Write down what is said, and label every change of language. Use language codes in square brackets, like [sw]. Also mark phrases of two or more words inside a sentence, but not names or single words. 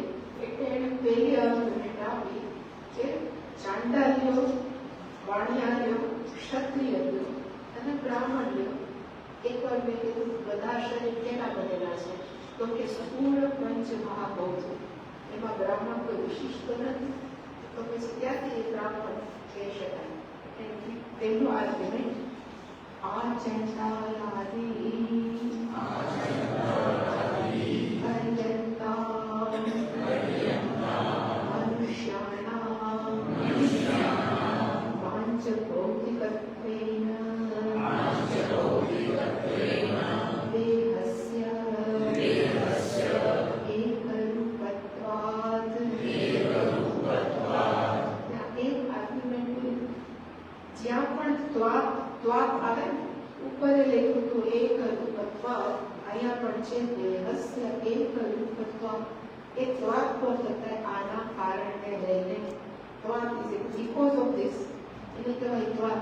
[gu] એટલે એને પહેલી આર્ગ્યુમેન્ટ આપી કે ચાંડાલ્યો, વાણિયાલ્યો, ક્ષત્રિયો અને બ્રાહ્મણ્યો. એકવાર મેં કીધું બધા શરીર કેના બનેલા છે? તો કે સ્થૂળ પંચ મહાભૂત, એમાં બ્રાહ્મણ કોઈ વિશિષ્ટ નથી. તો પછી ત્યાંથી એ બ્રાહ્મણ કહી શકાય. પહેલું આર્ગ્યુમેન્ટ. [sa] आचण्डालादि मनुष्याणां पाञ्चभौतिकत्वेन देहस्य एकरूपत्वात् [gu] એક આર્ગ્યુમેન્ટ જ્યાં પણ ત્વાત આવે ઉપર લખ્યું હતું એક રૂપત્વાત, અહીંયા પણ છે [sa] દેહસ્ય એક રૂપત્વાત. [gu] એ ત્વાત પર થતા આના કારણને લઈને ત્વાત [en] is it because of this [gu] એને કહેવાય ત્વાત.